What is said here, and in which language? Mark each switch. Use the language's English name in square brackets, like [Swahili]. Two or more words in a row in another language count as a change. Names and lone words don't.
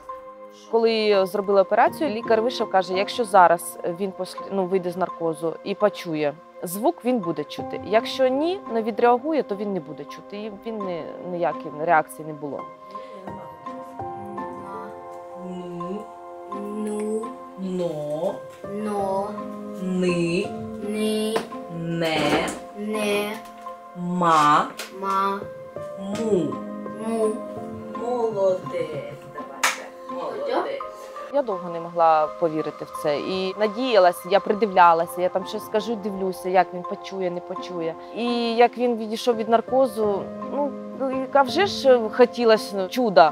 [Ukrainian] Коли зробили операцію, лікар вийшов, каже, якщо зараз він вийде з наркозу і почує звук, він буде чути. Якщо ні, не відреагує, то він не буде чути. І він ніякої реакції не було. Ну. Ну. Но. Но. Ни. Ни. Не. Не. Ма. Ма. Му. Му. Молодець. Давайте. Молодець. Я довго не могла повірити в це. І надіялася, я придивлялася, я там щось скажу, дивлюся, як він почує, не почує. І як він відійшов від наркозу, а вже ж хотілося чуда.